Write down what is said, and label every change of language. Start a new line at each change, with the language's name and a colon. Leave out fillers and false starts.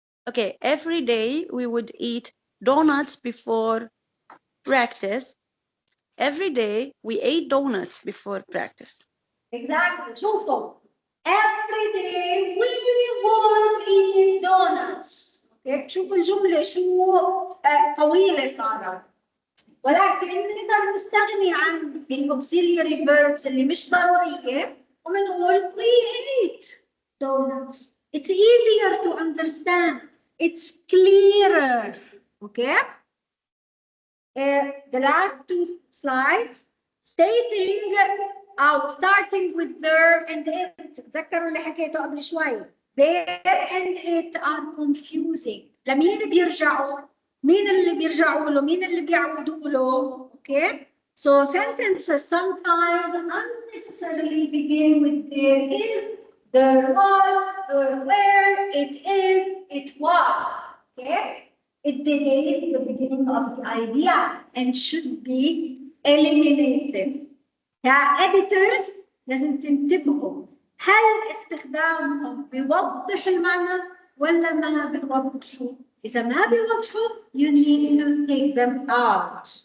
English: Okay, every day we would eat donuts before practice. Every day we ate donuts before practice. Exactly. شوفوا. Every day we would eat donuts. Okay.
Arabic: شوفوا الجملة شو طويلة صارت. ولكن نقدر نستغني عن الauxiliary verbs اللي مش ضرورية وبنقول
English: we ate donuts. It's easier to understand. It's clearer. Okay? The last two slides stating starting with there and it.
Arabic: تذكروا اللي حكيته قبل شوي.
English: There and it are confusing.
Arabic: لمين بيرجعوا؟ مين اللي بيرجعوا له؟ مين اللي بيعودوا له؟ Okay?
English: So sentences sometimes unnecessarily begin with there is, there was, there were, it is, it was. Okay? It delays the beginning of the idea and should be eliminated.
Arabic: كإديترز لازم تنتبهوا هل استخدامهم بيوضح المعنى ولا ما بيوضحوا؟ إذا ما بيوضحوا
English: you need to take them out.